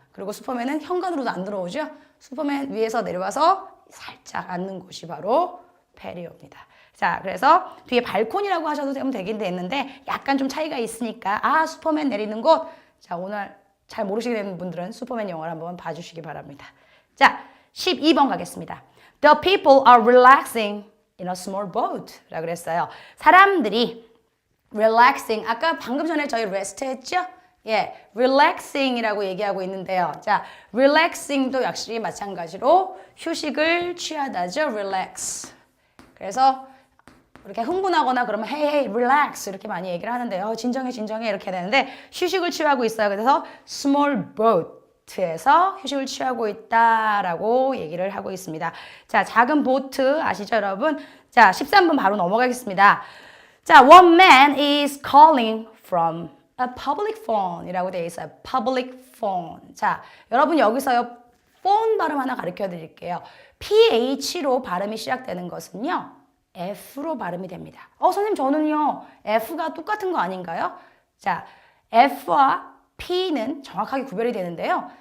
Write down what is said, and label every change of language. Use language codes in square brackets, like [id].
[ko] 그리고 슈퍼맨은 현관으로도 안 들어오죠. 슈퍼맨 위에서 내려와서 살짝 앉는 곳이 바로 페리어입니다. 자, 그래서 뒤에 발코니라고 하셔도 되긴 되는데 약간 좀 차이가 있으니까 아, 슈퍼맨 내리는 곳. 자, 오늘 잘 모르시는 분들은 슈퍼맨 영화를 한번 봐주시기 바랍니다. 자, 12번 가겠습니다. [en] The people are relaxing in a small boat [ko] 라고 그랬어요. 사람들이 relaxing, 아까 방금 전에 저희 rest 했죠? 예, relaxing이라고 얘기하고 있는데요. 자, relaxing도 역시 마찬가지로 휴식을 취하다죠. [en] relax. [ko] 그래서 이렇게 흥분하거나 그러면 [en] hey, hey, relax [ko] 이렇게 많이 얘기를 하는데요. 진정해, 진정해 이렇게 되는데 휴식을 취하고 있어요. 그래서 small boat에서 휴식을 취하고 있다라고 얘기를 하고 있습니다. 자, 작은 보트 아시죠, 여러분? 자, 13번 바로 넘어가겠습니다. 자, [en] one man is calling from a public phone [ko] 이라고 되어 있어요. public phone. 자, 여러분 여기서요. phone 발음 하나 가르쳐 드릴게요. PH로 발음이 시작되는 것은요. F로 발음이 됩니다. 선생님 저는요. F가 똑같은 거 아닌가요? 자, F와 P는 정확하게 구별이 되는데요.